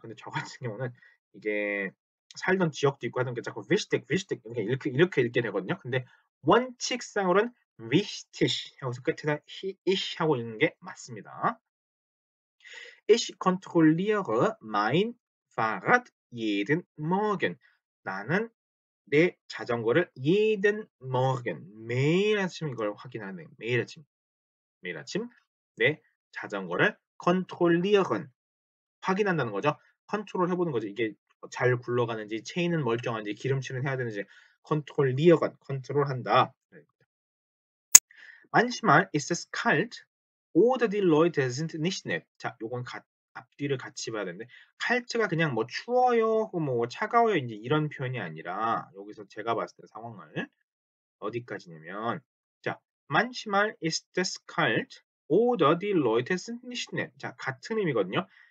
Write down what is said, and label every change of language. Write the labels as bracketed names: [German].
[Korean] 근데 저 같은 경우는 이게 살던 지역도 있고 하던 게 자꾸 wichtig 이렇게 읽게 되거든요. 근데 원칙상으로는 wichtig 하고서 끝에다 ich 하고 읽는 게 맞습니다. [German] Ich kontrolliere mein Fahrrad jeden Morgen. [Korean] 나는 내 자전거를 [German] jeden Morgen [Korean] 매일 아침 이걸 확인하는 매일 아침 내 자전거를 kontrollieren 확인한다는 거죠. 컨트롤 해보는 거죠. 이게 잘 굴러가는지 체인은 멀쩡한지 기름칠은 해야 되는지 kontrollieren 컨트롤한다. [German] Manchmal ist es kalt oder die Leute sind nicht nett. [Korean] 자, 요건 앞뒤를 같이 봐야 되는데 칼트가 그냥 뭐 추워요, 혹은 뭐 차가워요 이제 이런 표현이 아니라 여기서 제가 봤을 때 상황을 어디까지냐면 자, [German] manchmal ist es kalt oder die Leute sind nicht nett. [Korean] 자, 같은 의미거든요.